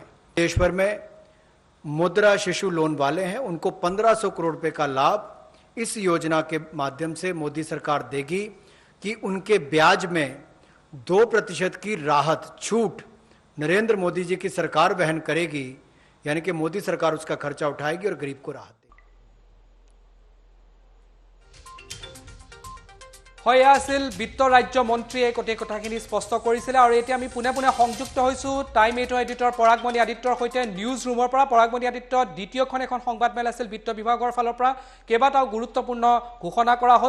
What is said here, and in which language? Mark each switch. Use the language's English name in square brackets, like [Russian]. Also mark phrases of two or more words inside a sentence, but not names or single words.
[Hindi] देश भर में मुद्रा शिशु लोन वाले हैं, उनको 1500 करोड़ रुपए का लाभ इस योजना के माध्यम से मोदी सरकार देगी कि उनके ब्याज में 2% की राहत, छूट नरेंद्र मोदी जी की सरकार वहन करेगी, यानी कि मोदी सरकार उसका खर्चा उठाएगी और गरीब को राहत देगी। [Assamese] হয় আছিল বিত্ত ৰাজ্য মন্ত্ৰীয়ে গোটেই কথাখিনি স্পষ্ট কৰিছিলে আৰু এতিয়া আমি পুনে পুনে সংযুক্ত হৈছো টাইম 8 এডিটৰ পৰাগমণি আদিত্যৰ সৈতে নিউজ ৰুমৰ পৰা। পৰাগমণি আদিত্য, দ্বিতীয়খন এখন সংবাদমেল আছিল বিত্ত বিভাগৰ ফালৰ পৰা, কেইবাটাও গুৰুত্বপূৰ্ণ ঘোষণা কৰা হ'ল।